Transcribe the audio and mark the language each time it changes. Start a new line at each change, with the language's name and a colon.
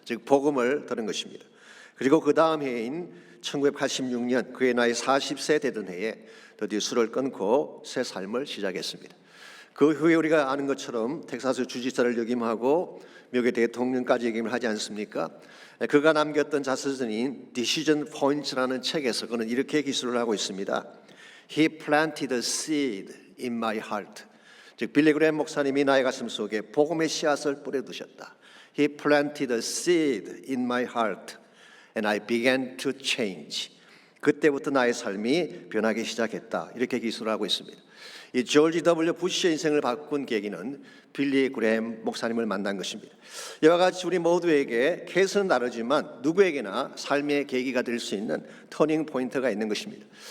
Korean: 즉 복음을 들은 것입니다. 그리고 그 다음 해인 1986년 그의 나이 40세 되던 해에 드디어 술을 끊고 새 삶을 시작했습니다. 그 후에 우리가 아는 것처럼 텍사스 주지사를 역임하고 미국의 대통령까지 역임을 하지 않습니까? 그가 남겼던 자서전인 Decision Points라는 책에서 그는 이렇게 기술을 하고 있습니다.
English: He planted a seed in my heart.
Korean: 즉 빌리 그레임 목사님이 나의 가슴 속에 복음의 씨앗을 뿌려두셨다.
English: He planted a seed in my heart and I began to change.
Korean: 그때부터 나의 삶이 변하기 시작했다. 이렇게 기술하고 있습니다. 이 조지 W. 부시의 인생을 바꾼 계기는 빌리 그레임 목사님을 만난 것입니다. 이와 같이 우리 모두에게 케이스는 다르지만 누구에게나 삶의 계기가 될 수 있는 터닝 포인트가 있는 것입니다.